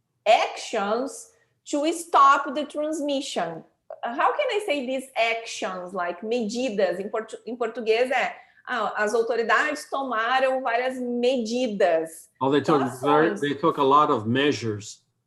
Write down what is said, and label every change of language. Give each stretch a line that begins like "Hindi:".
English: actions to stop the transmission. How can I say these actions, like medidas?
Portuguese: Em português as autoridades tomaram várias medidas.
English: Oh, they took a lot of measures.